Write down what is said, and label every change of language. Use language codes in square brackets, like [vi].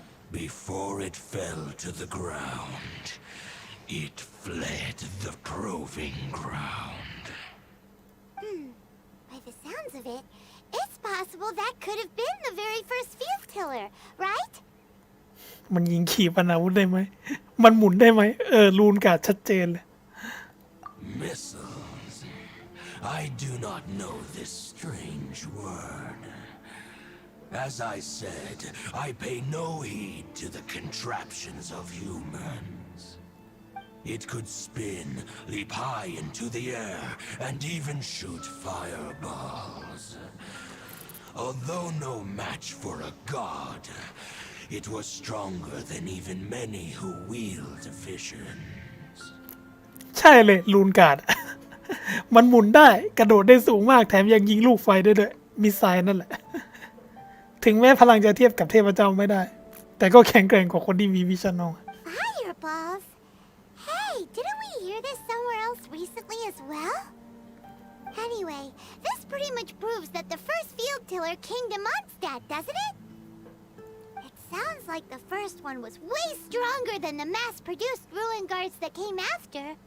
[en] Before it fell to the ground, it fled the proving ground. of it, it's possible that could have been the very first field tiller, right? [th] มันยิงขีปนาวุธได้ไหม มันหมุนได้ไหมรูนการ์ดชัดเจนเลย [en] Missiles. I do not know this strange word. As I said, I pay no heed to the contraptions of humans. It could spin, leap high into the air, and even shoot fireballs. Although no match for a god, it was stronger than even many who wield visions. [th] ใช่เลยรูนการ์ด มันหมุนได้กระโดดได้สูงมากแถมยังยิงลูกไฟได้ด้วยมิสไซล์นั่นแหละ ถึงแม้พลังจะเทียบกับเทพเจ้าไม่ได้ แต่ก็แข็งแกร่งกว่าคนที่มีวิชั่นน้อง [en] Fireballs? Hey, didn't we hear this somewhere else recently as well? Anyway, this pretty much proves that the first field tiller came to Mondstadt, doesn't it? It sounds like the first one was way stronger than the mass-produced ruin guards that came after.